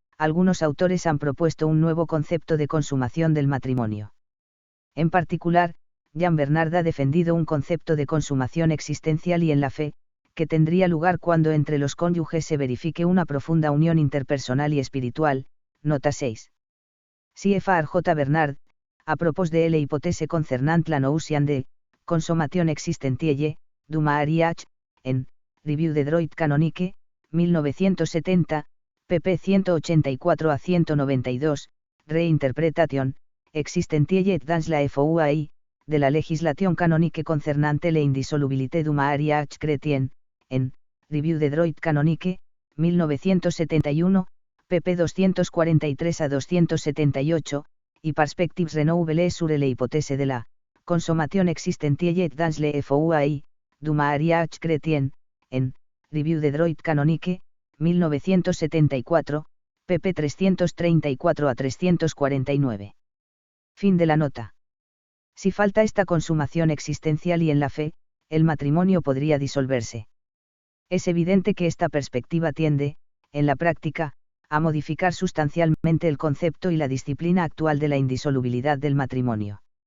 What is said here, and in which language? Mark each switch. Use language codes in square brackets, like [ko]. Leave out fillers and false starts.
[es] algunos autores han propuesto un nuevo concepto de consumación del matrimonio. En particular, Jean Bernard ha defendido un concepto de consumación existencial y en la fe, que tendría lugar cuando entre los cónyuges se verifique una profunda unión interpersonal y espiritual, nota 6. C.F.R. J. [fr] Bernard, a propos de la hipótese concernant la notion de consommation existentielle, du mariage, en Review de droit canonique, 1970, pp 184 a 192, Reinterpretation, existentielle dans la foi, de la legislation canonique concernante la indissolubilité du mariage chrétien, en Review de droit canonique, 1971, pp 243 a 278, y Perspectives renouvelées sur l'hypothèse de la consommation existentielle dans la foi, du mariage chrétien, en Review de droit canonique, 1974, pp 334 a 349. [es] Fin de la nota. Si falta esta consumación existencial y en la fe, el matrimonio podría disolverse. Es evidente que esta perspectiva tiende, en la práctica, a modificar sustancialmente el concepto y la disciplina actual de la indisolubilidad del matrimonio.